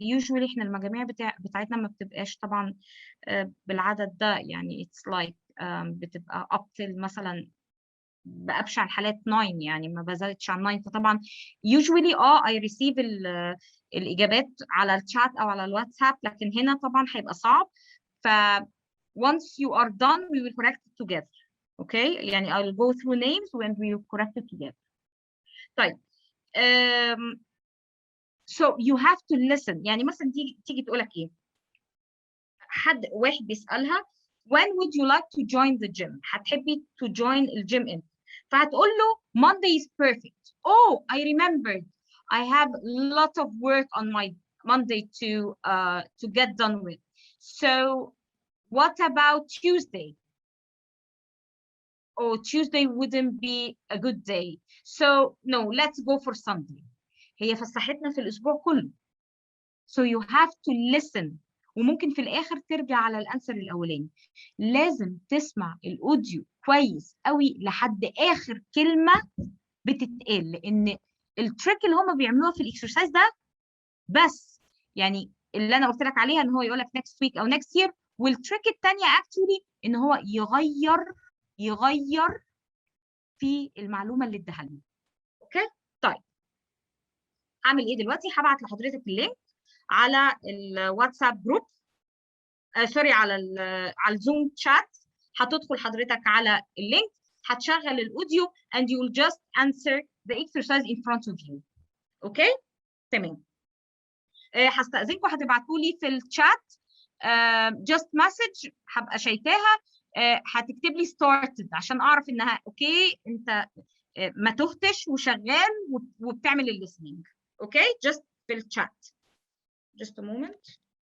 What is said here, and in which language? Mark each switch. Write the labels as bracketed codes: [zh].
[en] usually [ar] احنا المجاميع بتاعتنا ما بتبقاش طبعا بالعدد ده، يعني [en] it's like [ar] بتبقى [en] up till [ar] مثلا بأبشع الحالات 9، يعني ما بزودش عن 9. فطبعا [en] usually I receive [ar] الإجابات على الشات أو على الواتساب، لكن هنا طبعا هيبقى صعب. [en] ف once you are done we will correct it together. Okay, يعني I'll go through names when we will correct it together. [ar] طيب [en] so you have to listen. [ar] يعني مثلا تيجي تقول لك ايه، واحد بيسألها [en] when would you like to join the gym. [ar] هتحبي [en] to join [ar] الجيم امتى؟ فهتقول له [en] Monday is perfect. Oh, I remembered. I have a lot of work on my Monday to get done with. So what about Tuesday? Oh, Tuesday wouldn't be a good day. So no, let's go for Sunday. [ar] هي فسحتنا في الأسبوع كله. [en] So you have to listen. [ar] وممكن في الآخر ترجع على الأنسر الأولاني. لازم تسمع الأوديو كويس قوي لحد آخر كلمة بتتقال، لأن التريك اللي هم بيعملوها في الإكسرسايز ده بس يعني اللي أنا قلت لك عليها إن هو يقول لك [en] next week [ar] أو [en] next year، [ar] والتريك الثانية [en] actually [ar] إن هو يغير في المعلومة اللي اداها لنا. أوكي؟ طيب هعمل إيه دلوقتي؟ هبعت لحضرتك اللينك على الواتساب جروب، سوري على الزوم شات. هتدخل حضرتك على اللينك، هتشغل الاوديو [en] and you will just answer the exercise in front of you. [ar] اوكي تمام. هستأذنكم هتبعتوا لي في الشات [en] just message [ar] هبقى شايفاها. هتكتب لي [en] started [ar] عشان اعرف انها اوكي انت ما تهتش وشغال وبتعمل الليسننج. اوكي just في الشات. [en] just a moment.